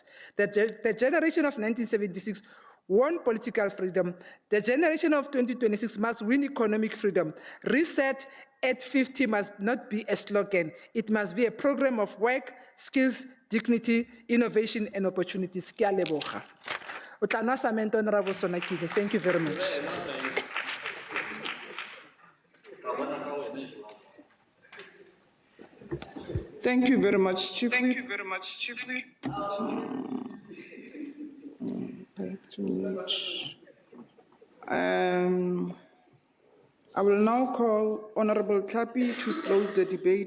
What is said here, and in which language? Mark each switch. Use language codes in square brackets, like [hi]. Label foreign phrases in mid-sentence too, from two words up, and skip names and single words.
[en] The generation of 1976 won political freedom. The generation of 2026 must win economic freedom. Reset at 50 must not be a slogan. It must be a program of work, skills, dignity, innovation, and opportunities. [tn] Ke a leboga. O tla nwa samento, [en] Honorable Sonakile. Thank you very much. Thank you very much, Chief Whip. I will now call Honorable Tlhapi to close the debate.